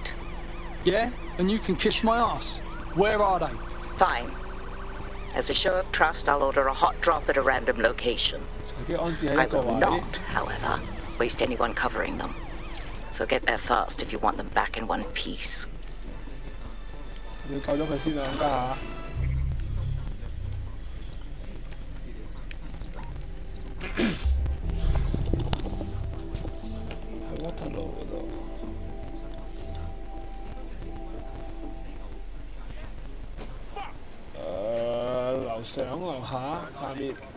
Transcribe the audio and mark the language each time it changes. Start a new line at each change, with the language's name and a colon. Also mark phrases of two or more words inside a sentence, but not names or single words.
English: Yeah? And you can kiss my ass. Where are they? Fine. As a show of trust, I'll order a hot drop at a random location. I will not, however, waste anyone covering them. So get there fast if you want them back in one piece.
Cantonese: 要救咗佢先啊，家下。喺屈特路嗰度。樓上樓下下面。